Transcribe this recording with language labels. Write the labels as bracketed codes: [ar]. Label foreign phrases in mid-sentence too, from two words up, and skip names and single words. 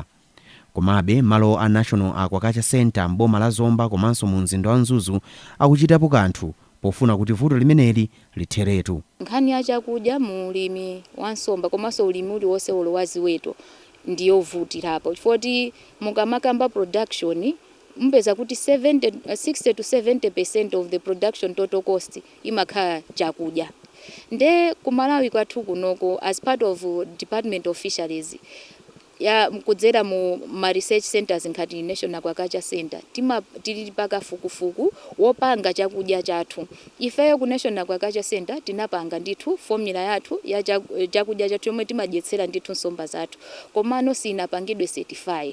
[ny] Komabe malo a National Aquaculture Center mboma la Zomba komanso mu mzinda wa Mzuzu akuchitapo kanthu pofuna kuti vuto limeneli litheretu. Nkhani ya chakudya mu ulimi wa nsomba komanso ulimi uliwonse wa ziweto ndiyo vutirapo chifukwa mukamakamba production mpeza kuti [en] 60 to 70% of the production total cost [ny] imakhala chakudya. Nde kumalawi kwathu kunoko [en] as part of Department of Fisheries [ny] ya kudzera mu ma [en] research centers [ny] ngati National Aquaculture Center tili pakafukufuku wopanga chakudya chathu. Ifeyo ku National Aquaculture Center tinapanga ndithu formula yathu ya chakudya chathu yomwe timadyetsera ndithu nsomba zathu komano sinapangidwe certify.